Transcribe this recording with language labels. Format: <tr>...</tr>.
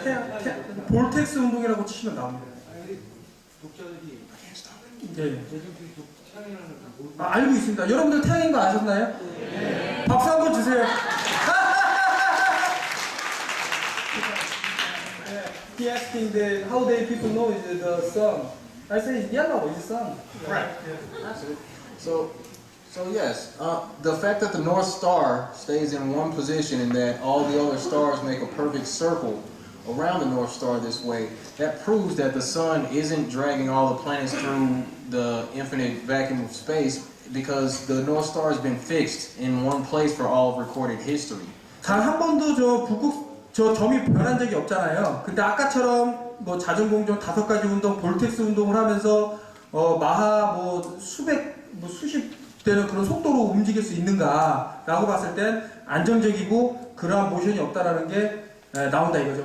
<ko>태양 볼텍스 운동이라고 치시면 나옵니다. 예. 알고 있습니다. 여러분들 태양인 거 아셨나요? 네. 박수 한번 주세요.</ko> <en>he asking that how they people know is the sun. I say yellow is sun. Right. That's it. So yes, the fact that the North Star stays in one position and that all the other stars make a perfect circle around the North Star this way, that proves that the sun isn't dragging all the planets through the infinite vacuum of space because the North Star has been fixed in one place for all of recorded history.</en> <ko>단 한 번도 저 점이 변한 적이 없잖아요. 근데 아까처럼 뭐 자전공정 5가지 운동, 볼텍스 운동을 하면서 마하 뭐 수십 되는 그런 속도로 움직일 수 있는가라고 봤을 땐 안정적이고 그러한 모션이 없다라는 게 나온다 이거죠.</ko>